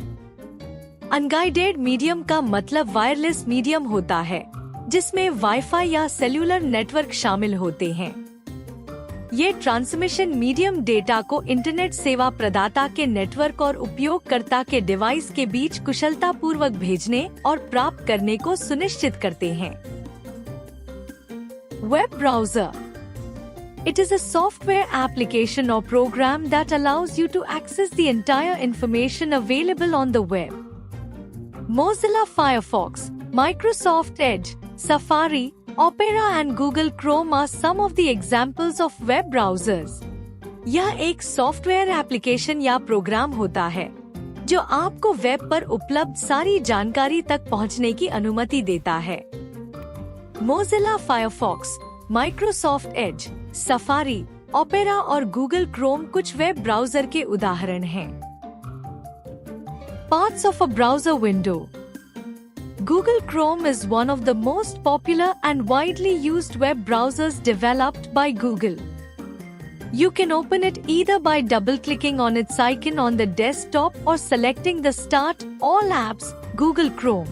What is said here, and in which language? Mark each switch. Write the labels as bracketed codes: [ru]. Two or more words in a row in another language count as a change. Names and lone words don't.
[en] unguided medium [hi] का मतलब [en] wireless medium [hi] होता है, जिसमें वाईफाई या [en] cellular network [hi] शामिल होते हैं। ये [en] transmission medium [hi] डेटा को इंटरनेट सेवा प्रदाता के नेटवर्क और उपयोगकर्ता के डिवाइस के बीच कुशलता पूर्वक भेजने और प्राप्त करने को सुनिश्चित करते हैं। [en] web browser. It is a software application or program that allows you to access the entire information available on the web. Mozilla Firefox, Microsoft Edge, Safari, Opera and Google Chrome are some of the examples of web browsers. [hi] यह एक [en] software application [hi] या प्रोग्राम होता है जो आपको वेब पर उपलब्ध सारी जानकारी तक पहुंचने की अनुमति देता है। Mozilla Firefox, Microsoft Edge, Safari, Opera और Google Chrome कुछ [en] web browser [hi] के उदाहरण हैं। [en] Parts of a browser window. Google Chrome is one of the most popular and widely used web browsers developed by Google. You can open it either by double-clicking on its icon on the desktop or selecting the Start All Apps Google Chrome.